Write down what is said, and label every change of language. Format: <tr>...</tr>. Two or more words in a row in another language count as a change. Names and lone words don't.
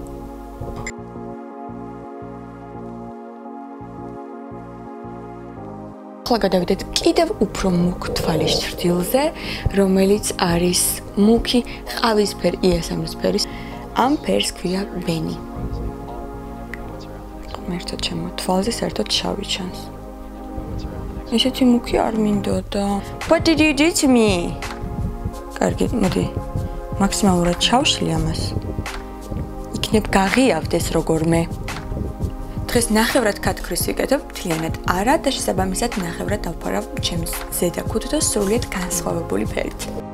<ka>ახლა გადავიდეთ კიდევ უფრო მუქ თვალის ჩრდილზე, რომელიც არის მუქი ყავისფერ იასამნის ფერის. ამ ფერს ქვია ვენი. ერთად ჩემო თვალზე საერთოდ შავი ჩანს. ესეთი მუქი არ მინდოდა.</ka> <en>What did you do to me?</en> <ka>კარგი, მოდი. მაქსიმალურად ჩავშლი ამას. იქნებ გაღიავდეს როგორმე. დღეს ნახევრად კატქრის ვიკეთებ, მთლიანად არა და შესაბამისად ნახევრად დავფარავ ჩემს ზედა ქუდს და სრულიად განსხვავებული ფერით.</ka>